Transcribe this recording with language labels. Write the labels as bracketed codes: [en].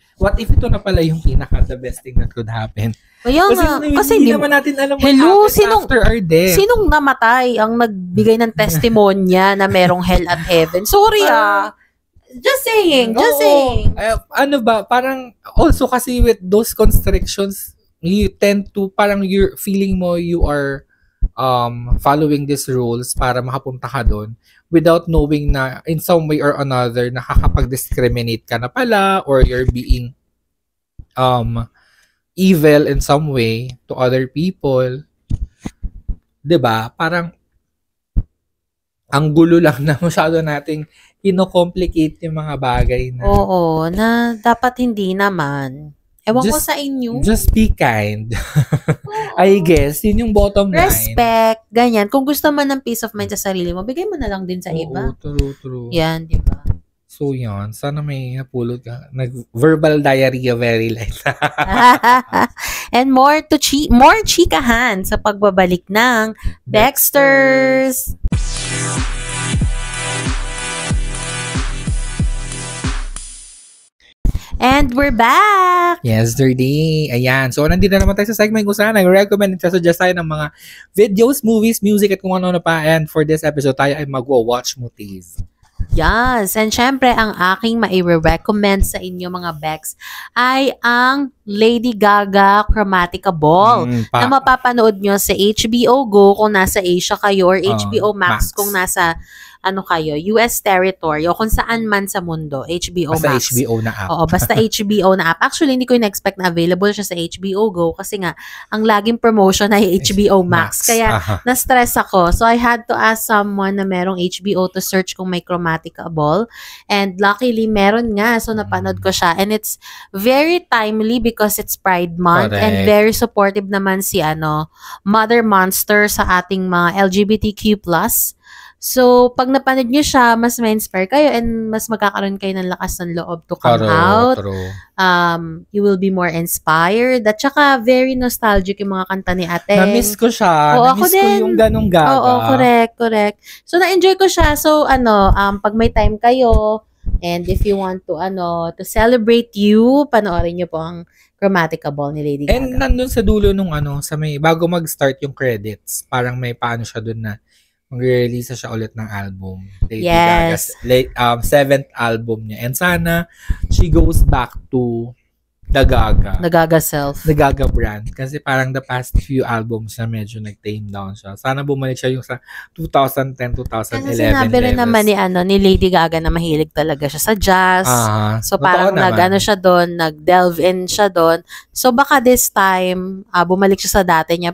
[tl] What if ito na pala yung [en] the best thing that could happen? [tl] Kaya kasi hindi naman natin alam [en] what happens after our death. [tl] Sinong namatay ang nagbigay ng testimonya na merong hell at heaven? [en] Sorry Just saying. [tl] Ano ba, parang [en] also kasi with those constrictions, you tend to, parang you're feeling mo you are following these rules para makapunta ka doon without knowing na in some way or another [tl] nakakapag-discriminate ka na pala [en] or you're being evil in some way to other people. [tl] 'Di ba? Parang ang gulo lang na masyado nating ino-complicate yung mga bagay na. Oo, na dapat hindi naman. Ewan ko sa inyo. [en] Just be kind. I guess, [tl] yun yung [en] bottom line. [tl] Respect, ganyan. Kung gusto man ng [en] peace of mind [tl] sa sarili mo, bigay mo na lang din sa iba. [en] True. [tl] Yan, di ba? So, yun. Sana may napulot ka. [en] Verbal diarrhea very light. And more chikahan sa pagbabalik ng Bexters. And we're back! Yesterday. [tl] Ayan. So, nandito naman tayo sa segment kung saan nag-recommend at suggest tayo ng mga videos, movies, music, at kung ano-ano pa. [en] And for this episode, [tl] tayo ay magwa-watch [en] movies. Yes. [tl] And syempre, ang aking mai-recommend sa inyo mga Bex ay ang Lady Gaga Chromatica Ball na mapapanood nyo sa HBO Go kung nasa Asia kayo or HBO Max kung nasa kayo, US territory o kung saan man sa mundo, HBO basta Basta HBO na app. Oo, basta HBO na app. Actually, hindi ko in-expect na available siya sa HBO Go kasi nga, ang laging promotion ay HBO Max. Kaya, na-stress ako. [en] So, I had to ask someone [tl] na merong [en] HBO to search [tl] kung may [en] Chromatica Ball. And luckily, meron nga. [tl] So, napanood ko siya. [en] And it's very timely because it's Pride Month. Correct. And very supportive [tl] naman si Mother Monster sa ating mga [en] LGBTQ+. [tl] So, pag napanood nyo siya, mas ma-inspire kayo and mas magkakaroon kayo ng lakas ng loob [en] to come out. You will be more inspired. [tl] At saka, very nostalgic yung mga kanta ni ate. Na-miss ko siya. Oo, Na-miss ko yung ganong Gaga. Oo, correct. So, na-enjoy ko siya. So, pag may time kayo, and [en] if you want to celebrate you, [tl] panoorin nyo po ang Chromatica Ball ni Lady Gaga. And nandun sa dulo nung sa may, bago mag-start yung credits, parang may paano siya dun na mag-release siya ulit ng album. [en] Lady Gaga's 7th album [tl] niya. [en] And [tl] sana [en] she goes back to the Gaga. The Gaga self. The Gaga brand. [tl] Kasi parang [en] the past few albums [tl] na medyo nag-tame down siya. Sana bumalik siya yung sa 2010, 2011 Kasi sinabi rin naman ni Lady Gaga na mahilig talaga siya sa jazz. So parang siya doon, [en] nag-delve in [tl] siya doon. So baka this time, bumalik siya sa dati niya.